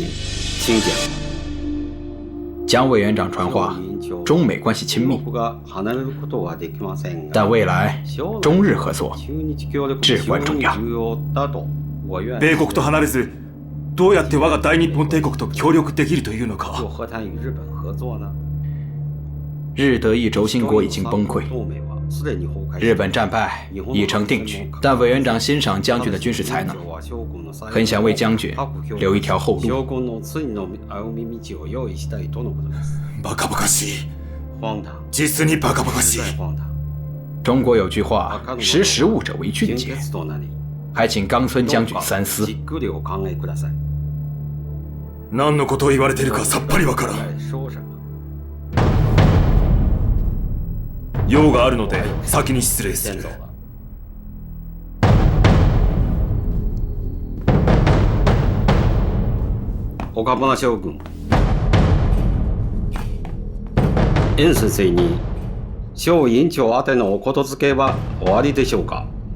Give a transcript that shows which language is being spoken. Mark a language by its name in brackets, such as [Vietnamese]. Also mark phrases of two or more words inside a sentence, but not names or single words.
[Chinese] 请讲。江委员长传话，中美关系亲密，但未来中日合作至关重要。 [Japanese] 米国と離れず、どうやって我が大日本帝国と協力できるというのか。 [Chinese] 日德意轴心国已经崩溃，日本战败已成定局，但委员长欣赏将军的军事才能，很想为将军留一条后路。 [Japanese] バカバカしい。実にバカバカしい。 [Chinese] 中国有句话，识时务者为俊杰，还请冈村将军三思。 [Japanese] 何のことを言われているかさっぱりわからん。用があるので先に失礼する。岡村将軍、袁先生に小委員長宛てのお言づけはおありでしょうか。